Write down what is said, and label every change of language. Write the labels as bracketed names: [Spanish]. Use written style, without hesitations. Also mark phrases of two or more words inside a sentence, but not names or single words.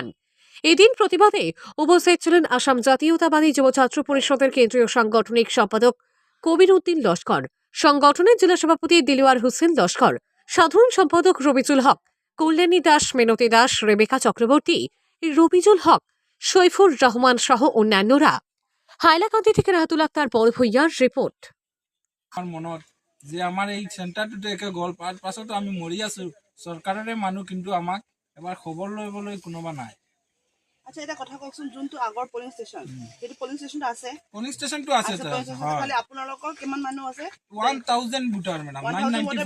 [Bangla] এদিন প্রতিবাদে উপস্থিত ছিলেন আসাম জাতীয়তাবাদী যুব ছাত্র পরিষদের কেন্দ্রীয় সাংগঠনিক সম্পাদক কবির উদ্দিন লস্কর, সংগঠনের জেলা সভাপতি দিলওয়ার হোসেন লস্কর, সাধারণ সম্পাদক রবিজুল হক, কল্যাণী দাস, মেনতি দাস, রেবেকা চক্রবর্তী, রবিজুল হক, সৈফুর রহমান সহ অন্যান্যরা। হাইলাকান্দি থেকে রাহাতুল আক্তার বড় ভূঁইয়ার রিপোর্ট। [Assamese] আমার মনত যে আমাৰ এই চেণ্টাৰটোতে একে গ'ল পাৰ পাছতো আমি মৰি আছো চৰকাৰৰে মানুহ, কিন্তু আমাক এবাৰ খবৰ ল'বলৈ কোনোবা নাই। আচ্ছা, এটা কথা কওকচোন, যোনটো আগৰ [English] polling station, [Assamese] সেইটো [English] polling stationটো [Assamese] আছে? [English] polling stationটো [Assamese] আছে আচ্ছা, [English] polling stationটো [Assamese] খালি আপোনালোকৰ কিমান মানুহ আছে? 1000 [English] voter madam, [Assamese] 994